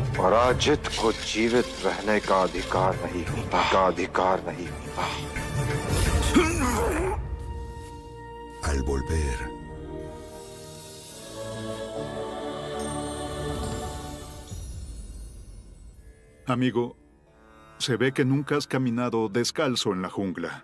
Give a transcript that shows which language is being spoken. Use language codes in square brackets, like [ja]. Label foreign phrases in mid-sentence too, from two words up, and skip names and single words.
[hi] पराजित को जीवित रहने का अधिकार नहीं होता, [es] Al volver, amigo, se ve que nunca has caminado descalzo en la jungla.